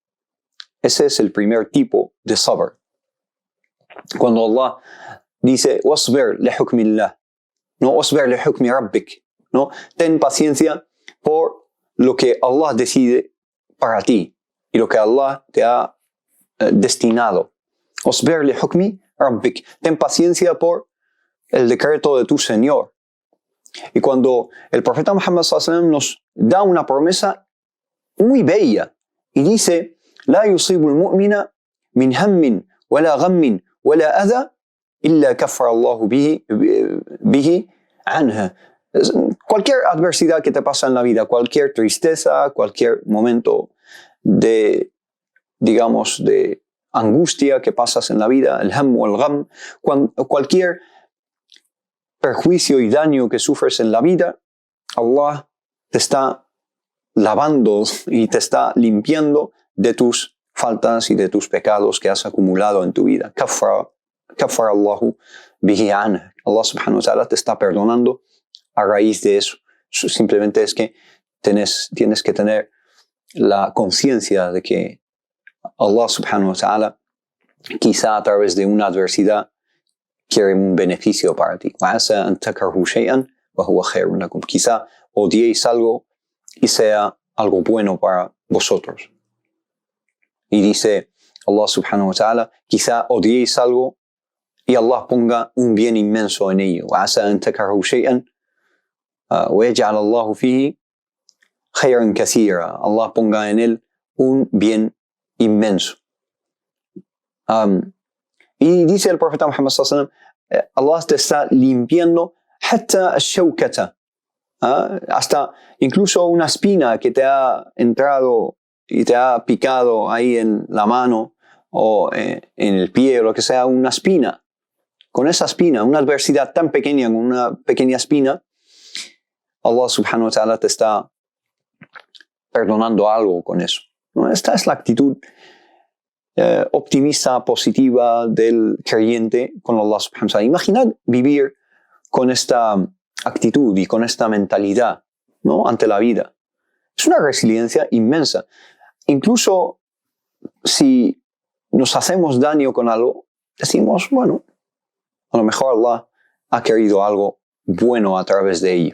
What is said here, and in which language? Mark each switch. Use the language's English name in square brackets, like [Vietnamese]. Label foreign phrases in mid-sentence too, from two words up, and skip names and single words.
[Spanish] Ese es el primer tipo de sabr. Cuando Allah dice: [Arabic] واصبر لحكم الله, no واصبر لحكم ربك, [Spanish] no, ten paciencia por lo que Allah decide para ti y lo que Allah te ha destinado. [Arabic] واصبر لحكم ربك, [Spanish] ten paciencia por el decreto de tu Señor. Y cuando el profeta [Arabic] Muhammad صلى الله عليه وسلم [Spanish] nos da una promesa muy bella y dice: [Arabic] لا يصيب المؤمن من هم ولا غم ولا أذى إلا كفر الله به عنها. [Spanish] Cualquier adversidad que te pasa en la vida, cualquier tristeza, cualquier momento de, digamos, de angustia que pasas en la vida, el ham o el gham, cualquier perjuicio y daño que sufres en la vida, Allah te está lavando y te está limpiando de tus faltas y de tus pecados que has acumulado en tu vida. [Arabic] كفر الله به عنها. الله سبحانه وتعالى [Spanish] te está perdonando a raíz de eso. Simplemente es que tienes que tener la conciencia de que [Arabic] الله سبحانه وتعالى [Spanish] quizá a través de una adversidad quiere un beneficio para ti. Quizá odiéis algo y sea algo bueno para vosotros. Y dice [Arabic] الله سبحانه وتعالى, [Spanish] quizá odiéis algo y Allah ponga un bien inmenso en ello. Allah ponga en él un bien inmenso. Y dice el profeta Muhammad [Arabic] صلى الله عليه وسلم, [Spanish] Allah te está limpiando hasta incluso una espina que te ha entrado y te ha picado ahí en la mano o en el pie o lo que sea, una espina. Con esa espina, una adversidad tan pequeña, con una pequeña espina, [Arabic] الله سبحانه وتعالى [Spanish] te está perdonando algo con eso. ¿No? Esta es la actitud optimista, positiva del creyente con [Arabic] الله سبحانه وتعالى. [Spanish] Imaginad vivir con esta actitud y con esta mentalidad, ¿no? Ante la vida. Es una resiliencia inmensa. Incluso si nos hacemos daño con algo, decimos, bueno, a lo mejor Allah ha querido algo bueno a través de ello.